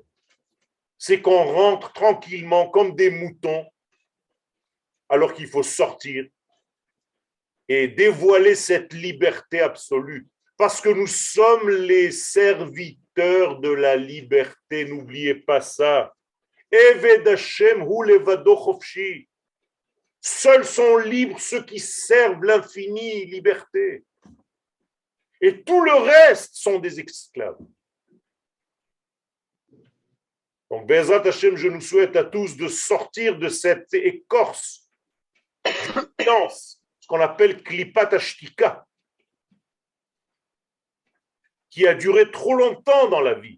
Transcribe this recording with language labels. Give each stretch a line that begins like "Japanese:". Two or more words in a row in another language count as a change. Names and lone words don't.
French: C'est qu'on rentre tranquillement comme des moutons alors qu'il faut sortir et dévoiler cette liberté absolue. Parce que nous sommes les serviteurs de la liberté. N'oubliez pas ça.
Hebrew: עבד ה' הוא לבדו חפשי.
French: Seuls sont libres ceux qui servent l'infini liberté. Et tout le reste sont des esclaves. Donc,
Hebrew: בעזרת ה,
French: je nous souhaite à tous de sortir de cette écorce, ce qu'on appelle
Hebrew: קליפת השתיקה,
French: qui a duré trop longtemps dans la vie.